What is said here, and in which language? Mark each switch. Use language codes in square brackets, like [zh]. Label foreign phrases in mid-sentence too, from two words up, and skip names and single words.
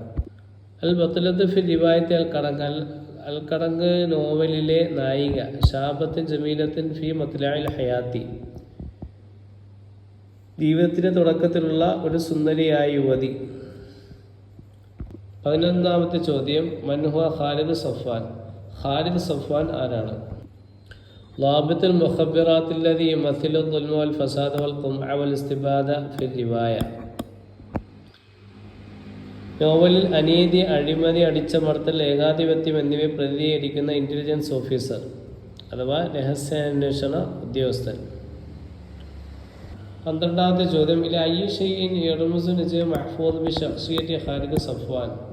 [ar] البطلة في رواية الكرنك [ml] നോവലിലെ നായിക. [ar] شابة جميلة في مطلع الحياة. [ml] ജീവിതത്തിൻ്റെ തുടക്കത്തിലുള്ള ഒരു സുന്ദരിയായ യുവതി. 11ാമത്തെ ചോദ്യം മൻഹുവ ഖാലിദ് സഫ്വാൻ. ഖാലിദ് സഫ്വാൻ ആരാണ്? [ar] ضابط المخبرات الذي يمثل الظلم والفساد والقمع والاستبادة في الرواية. [ml] നോവലിൽ അനീതി, അഴിമതി, അടിച്ചമർത്തൽ, ഏകാധിപത്യം എന്നിവയെ പ്രതിനിധീകരിക്കുന്ന ഇന്റലിജൻസ് ഓഫീസർ അഥവാ രഹസ്യാന്വേഷണ ഉദ്യോഗസ്ഥൻ. 12ാമത്തെ ചോദ്യം [ar] إلى أي شيء يرمز نجيب محفوظ بشخصية خالد صفوان.